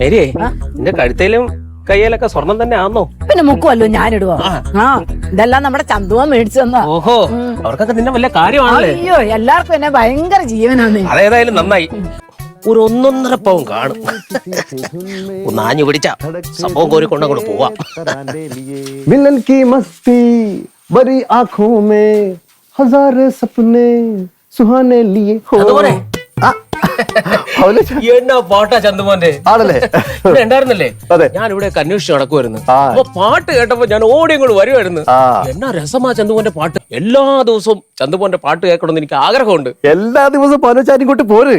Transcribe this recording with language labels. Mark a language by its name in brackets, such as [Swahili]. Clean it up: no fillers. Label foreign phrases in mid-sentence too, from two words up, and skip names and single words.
[Malayalam] മേരിയേ നിന്റെ കഴുത്തേലും കയ്യിലൊക്കെ സ്വർണം തന്നെ ആന്നോ? പിന്നെ മുക്കുമല്ലോ ഞാനിടുവോ? ഇതെല്ലാം നമ്മുടെ ചന്തുവ മേടിച്ചു തന്നാ. ഓഹോ, അവർക്കൊക്കെ നിന്നെ വലിയ കാര്യമാണല്ലേ? അയ്യോ, എല്ലാവർക്കും എന്നെ ഭയങ്കര ജീവനാണ്. അതേതായാലും നന്നായി. ഒരു 1.5 പവൻ കാണും. ഒന്നാഞ്ഞു പിടിച്ച സംഭവം കോരി കൊണ്ടങ്ങോട്ട് പോവാം. [Hindi] मिलन की मस्ती बड़ी आंखों में हजार सपने सुहाने लिए [Malayalam] എന്നാ പാട്ടാ ചന്തുമോന്റെ ആണല്ലേ? ഉണ്ടായിരുന്നല്ലേ? അതെ. ഞാൻ ഇവിടെ അന്വേഷിച്ച് നടക്കുമായിരുന്നു. അപ്പൊ പാട്ട് കേട്ടപ്പോ ഞാൻ ഓടി ഇങ്ങോട്ട് വരുമായിരുന്നു. എന്നാ രസമാ ചന്തുമോന്റെ പാട്ട്. എല്ലാ ദിവസവും ചന്തുമോന്റെ പാട്ട് കേൾക്കണമെന്ന് എനിക്ക് ആഗ്രഹമുണ്ട്. എല്ലാ ദിവസവും പനോച്ചാൻ ഇങ്ങോട്ട് പോര്.